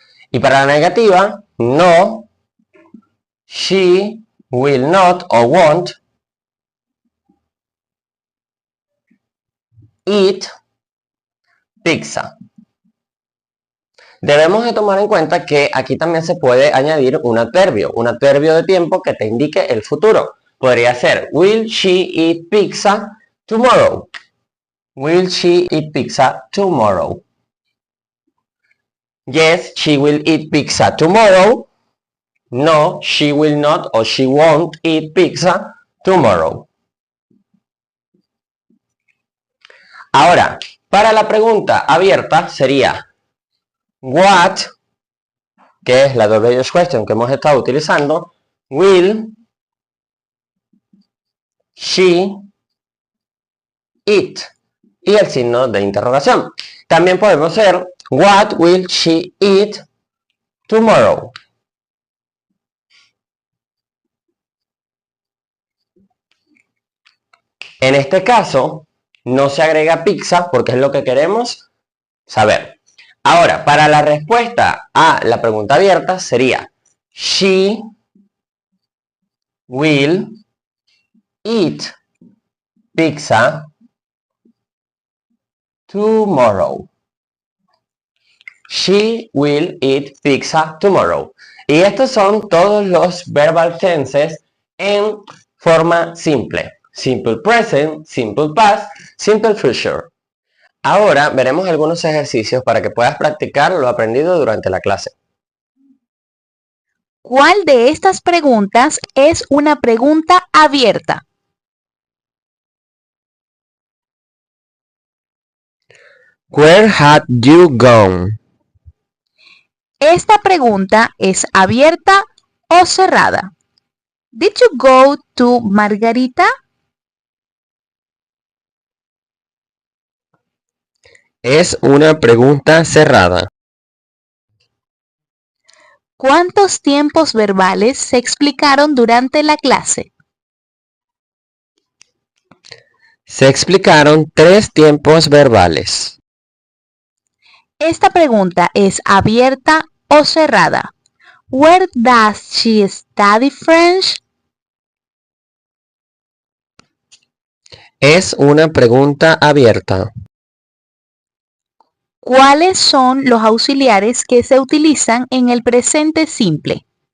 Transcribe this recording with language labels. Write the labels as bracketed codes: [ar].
[es] Y para la negativa, no, [en] she will not [es] o [en] won't eat pizza. [es] Debemos de tomar en cuenta que aquí también se puede añadir un adverbio de tiempo que te indique el futuro. Podría ser, [en] will she eat pizza tomorrow? Will she eat pizza tomorrow? Yes, she will eat pizza tomorrow. No, she will not or she won't eat pizza tomorrow. [es] Ahora, para la pregunta abierta sería what, que es la WH question que hemos estado utilizando, [en] will she eat [es] y el signo de interrogación. También podemos hacer [en] what will she eat tomorrow. [es] En este caso, no se agrega pizza porque es lo que queremos saber. Ahora, para la respuesta a la pregunta abierta sería [en] she will eat pizza tomorrow. She will eat pizza tomorrow. [es] Y estos son todos los verbal tenses en forma simple. [en] Simple present, simple past, simple future. [es] Ahora veremos algunos ejercicios para que puedas practicar lo aprendido durante la clase. ¿Cuál de estas preguntas es una pregunta abierta? [en] Where had you gone? [es] Esta pregunta es abierta o cerrada. [en] Did you go to Margarita? [es] Es una pregunta cerrada. ¿Cuántos tiempos verbales se explicaron durante la clase? Se explicaron 3 tiempos verbales. Esta pregunta es abierta o cerrada. [en] Where does she study French? [es] Es una pregunta abierta. ¿Cuáles son los auxiliares que se utilizan en el presente simple?